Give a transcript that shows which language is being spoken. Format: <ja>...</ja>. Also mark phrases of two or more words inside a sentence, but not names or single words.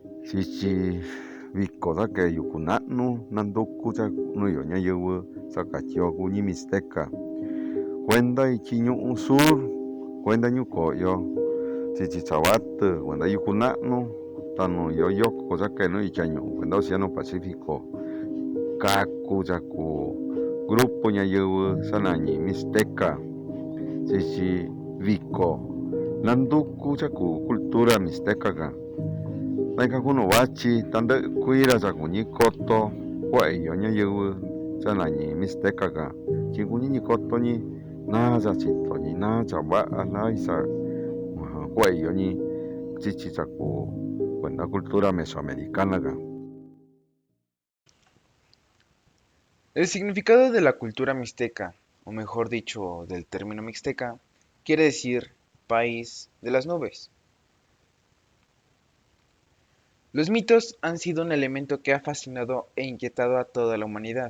<mix>Chichi viko dake yukuna'nu nanduku nuyo ñayɨvɨ sakatiokuñi mixteca kuenda ichi ñu'u sur kuenda ñuko'oyo chichi tsavatɨ kuenda yukuna'nu tanu yoyoko sakenu icha ñu'u kuenda océano pacífico kaku yaku grupo ñayɨvɨ sanañi mixteca chichi viko nanduku chaku cultura mixteca naika kuno vachi tandɨ'ɨ kuira yakuñi koto kua'ayo ñayɨvɨ sanañi mixteca chi kuñiñi kotoñi na yachitoñi na chava'a na isa kua'ayoñi chichi chaku kuenda cultura mesoamericana.</mix> <es>El significado de la cultura mixteca, o mejor dicho, del término mixteca, quiere decir país de las nubes. Los mitos han sido un elemento que ha fascinado e inquietado a toda la humanidad.</es>